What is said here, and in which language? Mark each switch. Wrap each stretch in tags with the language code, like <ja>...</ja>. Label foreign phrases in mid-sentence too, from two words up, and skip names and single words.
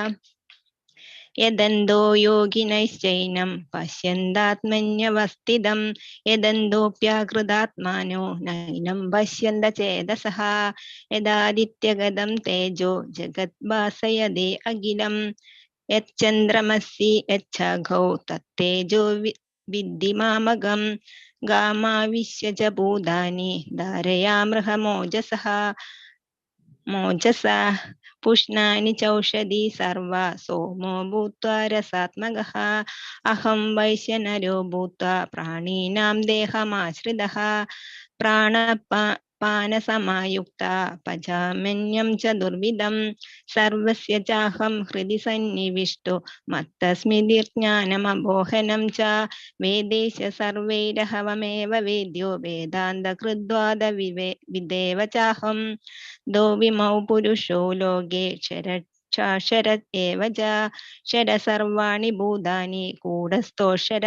<sa>യദന്തോ യോഗിനൈശ്ചൈനം പശ്യന്താത്മന്യവസ്ഥിതം യദന്തോപ്യാകൃതാത്മാനോ നൈനം പശ്യന്ത ചേതസഃ യദാദിത്യഗതം തേജോ ജഗത് ഭാസയതേ അഖിലം യച്ഛന്ദ്രമസി യച്ഛാഘൗ തത്തേജോ വിദ്ധി മാമകം ഗാമാവിശ്യ ച ഭൂതാനി ധാരയാമൃഹമോജസഃ പുഷ്ണാനി ചൗഷധി സർവ സോമോ ഭൂത്വാ രസാത്മകഃ അഹം വൈശ്യനരോ ഭൂത്വാ പ്രാണീനാം ദേഹമാശ്രിതഃ पानसमायुक्ता पचाम्यन्नं च दुर्विधं सर्वस्य चाहं हृदि सन्निविष्टो मत्तस्मिज्ञानमबोहनं च वेदेश सर्वैरहवमेव वेद्यो वेदान्तकृद्वाद विदेव चाहं द्वौविमौ पुरुषो लोके क्षरत् एव च क्षर सर्वाणि भूतानि कूटस्थोऽक्षर</sa>